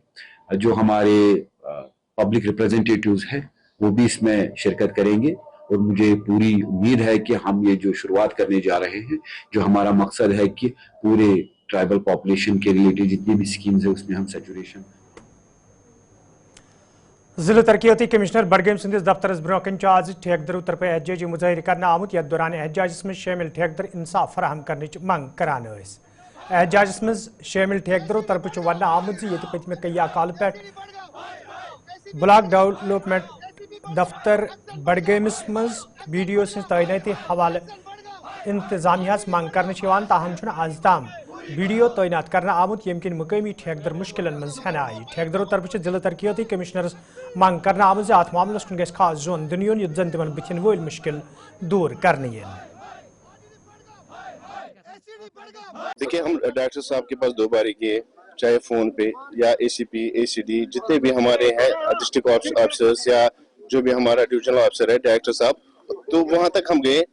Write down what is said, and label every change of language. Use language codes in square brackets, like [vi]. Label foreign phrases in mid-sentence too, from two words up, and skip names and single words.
[hi] जो हमारे [en] public representatives [hi] हैं वो भी इसमें शिरकत करेंगे और मुझे पूरी उम्मीद है कि हम ये जो शुरुआत करने जा रहे हैं, जो हमारा मकसद है कि पूरे [en] tribal population [hi] के रिलेटेड जितनी भी स्कीम्स है उसमें हम सैचुरेशन। [ks] जिला तरक्याती कमिश्नर बडगम संदिस दफ्तरस ब्रोकन आज ठेकेदारों तरफ एहतजाजी मुजाहिर करना आमुत यथ दौरान एहतजाजस में शामिल ठेकेदार इंसाफ फराहम करने मंग करान। एहतजाजस में शामिल ठेकेदारों तरफ वन आमुत ये पतमे कई काल पे [en] block development [ks] दफ्तर बडगमस मज BDO तैनाती हवाले इंतजामिया मंग कर ताहम आज ताम BDO तैनात करना आमुत यम किन मुकामी ठेकेदार मुश्किलन मज हना आई। ठेकेदारों तरफ जिला तरक्याती कमिश्नरस मंग कर आमुत अत मामलस कुन गस खास जोन दिन युन युत जन तिमन बुथिन वोल मुश्किल दूर करने। [hi] देखिए, हम डायरेक्टर साहब के पास 2 बार गए, चाहे फोन पे या ACP ACD जितने भी हमारे हैं [en] district officers [hi] या जो भी हमारा [en] divisional officer [hi] है डायरेक्टर साहब, तो वहां तक हम गए।